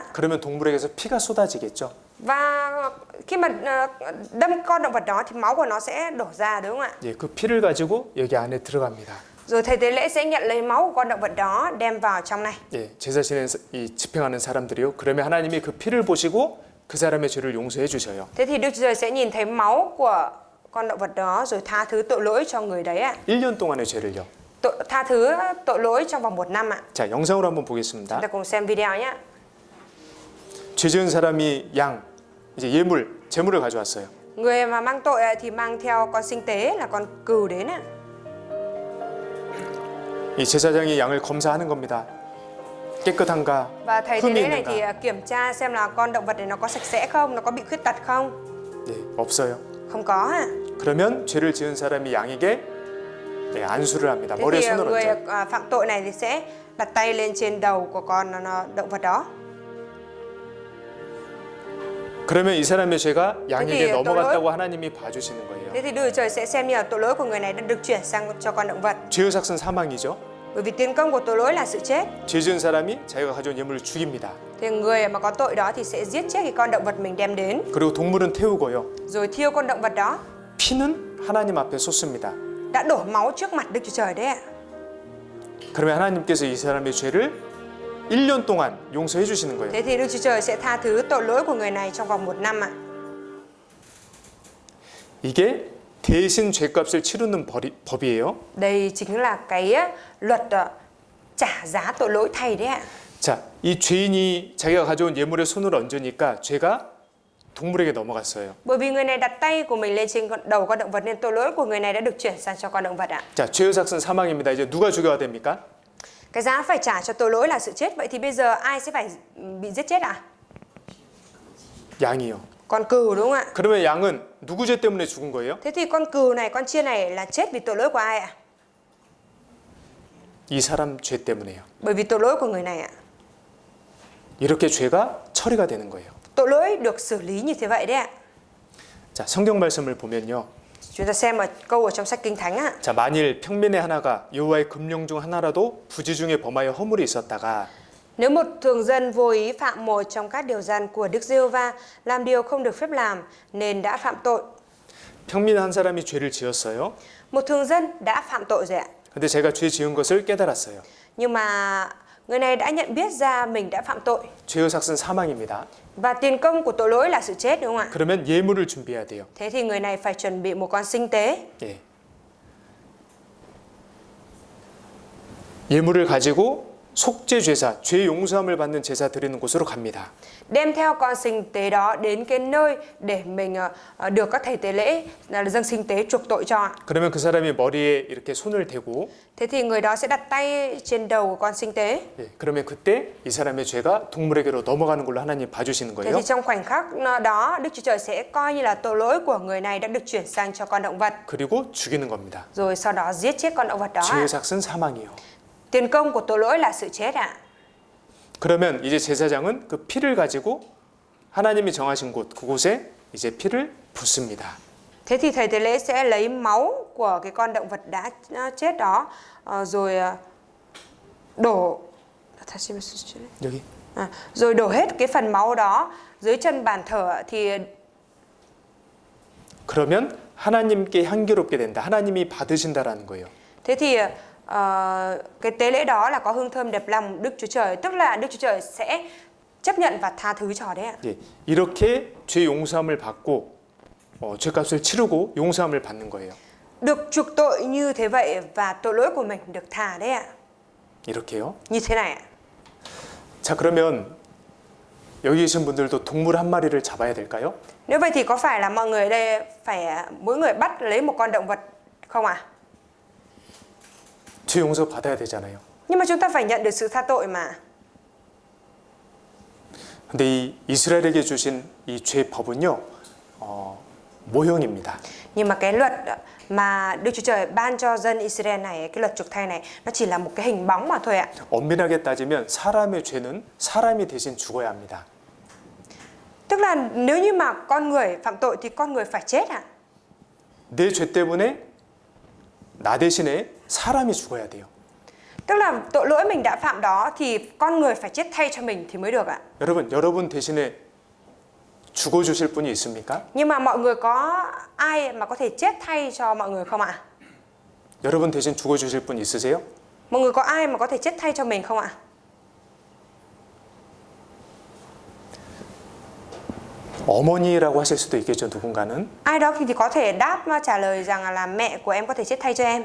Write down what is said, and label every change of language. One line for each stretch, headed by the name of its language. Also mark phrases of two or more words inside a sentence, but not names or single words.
Korean: 그러면 동물에게서 피가 쏟아지겠죠.
Vietnamese: Và khi mà đâm con động vật đó thì máu của nó sẽ đổ ra đúng không ạ?
Korean: 예, 그 피를 가지고 여기 안에 들어갑니다.
Vietnamese: Rồi thầy tế lễ sẽ nhận lấy máu của con động vật đó đem vào trong này.
Korean: 예, 제사 지내는 이 집행하는 사람들이요. 그러면 하나님이 그 피를 보시고 그 사람의 죄를 용서해 주셔요.
Vietnamese: Thế thì Đức Chúa Trời sẽ nhìn thấy máu của con động vật đó rồi tha thứ tội lỗi cho người đấy ạ.
Korean: 1년 동안의 죄를요.
Vietnamese: Tha thứ tội lỗi trong vòng 1 năm ạ.
Korean: 자, 영상으로 한번
Vietnamese: Chúng
Korean: 보겠습니다.
Vietnamese: ta cùng xem video nhé.
Korean: 죄 지은 사람이 양, 이제 제물을 가져왔어요.
Vietnamese: Người mà mang tội thì mang theo con sinh tế là con cừu đến ạ.
Korean: 이 제사장이 양을 검사하는 겁니다. 깨끗한가?
Vietnamese: Và thầy tế
Korean: 흠이
Vietnamese: lễ này thì
Korean: 있는가?
Vietnamese: kiểm tra xem là con động vật này nó có sạch sẽ không, nó có bị khuyết tật không?
Korean: 네, 없어요.
Vietnamese: Không có ạ.
Korean: 그러면 죄를 지은 사람이 양에게 네, 안수를 합니다.
Vietnamese: Thế
Korean: 머리에
Vietnamese: thì
Korean: 손을
Vietnamese: người
Korean: 얹어요.
Vietnamese: phạm tội này thì sẽ đặt tay lên trên đầu của con động vật đó.
Korean: 그러면 이 사람의 죄가 양에게
Vietnamese: thì
Korean: 넘어갔다고 하나님이 봐주시는 거예요.
Vietnamese: Thế thì Đức Chúa Trời sẽ xem như là tội lỗi của người này đã được chuyển sang cho con động vật.
Korean: 죄의 삭은 사망이죠.
Vietnamese: Bởi vì tiền công của tội lỗi là sự chết.
Korean: 죄 지은 사람이 자기가 가져온 예물을 죽입니다.
Vietnamese: Thì người mà có tội đó thì sẽ giết chết cái con động vật mình đem đến.
Korean: 그리고 동물은 태우고요.
Vietnamese: Rồi thiêu con động vật đó.
Korean: 피는 하나님 앞에 쏟습니다.
Vietnamese: Đã đổ máu trước mặt Đức Chúa Trời đấy ạ.
Korean: 그러면 하나님께서 이 사람의 죄를 1년 동안 용서해 주시는 거예요.
Vietnamese: Thế thì Đức Chúa Trời sẽ tha thứ tội lỗi của người này trong vòng 1 năm ạ.
Korean: 이게 대신 죄값을 치르는 법이에요.
Vietnamese: Đây chính là cái luật trả giá tội lỗi thay đấy ạ.
Korean: 자, 이 죄인이 자기가 가져온 예물에 손을 얹으니까 죄가 동물에게 넘어갔어요.
Vietnamese: Bởi vì người này đặt tay của mình lên trên đầu con động vật nên tội lỗi của người này đã được chuyển sang cho con động vật ạ.
Korean: 자, 죄의 삭은 사망입니다. 이제 누가 죽여야 됩니까?
Vietnamese: Cái giá phải trả cho tội lỗi là sự chết. Vậy thì bây giờ ai sẽ phải bị giết chết ạ?
Korean: 양이요.
Vietnamese: Con cừu đúng không ạ?
Korean: 그러면 양은 누구 죄 때문에 죽은 거예요?
Vietnamese: Thế thì con cừu này, con chiên này là chết vì tội lỗi của ai ạ?
Korean: 이 사람 죄 때문에요.
Vietnamese: Bởi vì tội lỗi của người này ạ.
Korean: 이렇게 죄가 처리가 되는 거예요.
Vietnamese: Tội lỗi được xử lý như thế vậy đấy ạ.
Korean: 자, 성경 말씀을 보면요.
Vietnamese: Chúng ta xem một câu ở trong sách Kinh Thánh ạ.
Korean: 자, 만일 평민의 하나가 여호와의 금령 중 하나라도 부지 중에 범하여 허물이 있었다가
Vietnamese: Nếu một thường dân vô ý phạm một trong các điều răn của Đức Giê-hô-va, làm điều không được phép làm nên đã phạm tội.
Korean: 평민 한 사람이 죄를 지었어요.
Vietnamese: Một thường dân đã phạm tội rồi ạ.
Korean: 근데 제가 죄 지은 것을 깨달았어요.
Vietnamese: Nhưng mà người này đã nhận biết ra mình đã phạm tội.
Korean: 죄의 삭은 사망입니다.
Vietnamese: Và tiền công của tội lỗi là sự chết, đúng không ạ?
Korean: 그러면 예물을 준비해야 돼요.
Vietnamese: Thế thì người này phải chuẩn bị một con sinh tế.
Korean: 예. 예물을 가지고 속죄 제사, 죄 용서함을 받는 제사 드리는 곳으로 갑니다.
Vietnamese: Đem theo con sinh tế đó đến cái nơi để mình được các thầy tế lễ là dâng sinh tế chuộc tội cho.
Korean: 그러면 그 사람이 머리에 이렇게 손을 대고
Vietnamese: Thế thì người đó sẽ đặt tay trên đầu của con sinh tế.
Korean: 예, 그러면 그때 이 사람의 죄가 동물에게로 넘어가는 걸로 하나님 봐주시는
Vietnamese: Thế
Korean: 거예요.
Vietnamese: thì trong khoảnh khắc đó, Đức Chúa Trời sẽ coi như là tội lỗi của người này đã được chuyển sang cho con động vật.
Korean: 그리고 죽이는 겁니다.
Vietnamese: Rồi sau đó giết chết con động vật đó.
Korean: 죄의 삭은 사망이요.
Vietnamese: Tiền công của tội lỗi là sự chết ạ.
Korean: 그러면 이제 제사장은 그 피를 가지고 하나님이 정하신 곳 그곳에 이제 피를 붓습니다.
Vietnamese: Thế thì thầy tế lễ sẽ lấy máu của cái con động vật đã chết đó rồi đổ
Korean: 여기
Vietnamese: rồi đổ hết cái phần máu đó dưới chân bàn thờ thì
Korean: 그러면 하나님께 향기롭게 된다. 하나님이 받으신다라는 거예요.
Vietnamese: thế thì cái tế lễ đó là có hương thơm đẹp lòng Đức Chúa Trời, tức là Đức Chúa Trời sẽ chấp nhận và tha thứ cho đấy ạ.
Korean: 예, 이렇게 죄 용서함을 받고 죄값을 치르고 용서함을 받는 거예요.
Vietnamese: Được chuộc tội như thế vậy và tội lỗi của mình được tha đấy ạ.
Korean: 이렇게요.
Vietnamese: Như thế này ạ.
Korean: 자, 그러면 여기 계신 분들도 동물 한 마리를 잡아야 될까요?
Vietnamese: Nếu vậy thì có phải là mọi người ở đây phải mỗi người bắt lấy một con động vật không ạ?
Korean: 죄 용서 받아야 되잖아요.
Vietnamese: Nhưng mà chúng ta phải nhận được sự tha tội mà.
Korean: 근데 이 이스라엘에게 주신 이 죄 법은요, 모형입니다.
Vietnamese: Nhưng mà cái luật mà Đức Chúa Trời ban cho dân Israel này, cái luật chuộc thay này, nó chỉ là một cái hình bóng mà thôi ạ.
Korean: 엄밀하게 따지면 사람의 죄는 사람이 대신 죽어야 합니다.
Vietnamese: Tức là nếu như mà con người phạm tội thì con người phải chết ạ.
Korean: 내 죄 때문에 나 대신에 사람이 죽어야 돼요.
Vietnamese: Tức là tội lỗi mình đã phạm đó thì con người phải chết thay cho mình thì mới được ạ.
Korean: 여러분 대신에 죽어 주실 분이 있습니까?
Vietnamese: Nhưng mà mọi người có ai mà có thể chết thay cho mọi người không ạ?
Korean: 여러분 대신 죽어 주실 분 있으세요?
Vietnamese: Mọi người có ai mà có thể chết thay cho mình không ạ?
Korean: 어머니라고 하실 수도 있겠죠, 누군가는.
Vietnamese: Ai đó thì có thể đáp trả lời rằng là mẹ của em có thể chết thay cho em.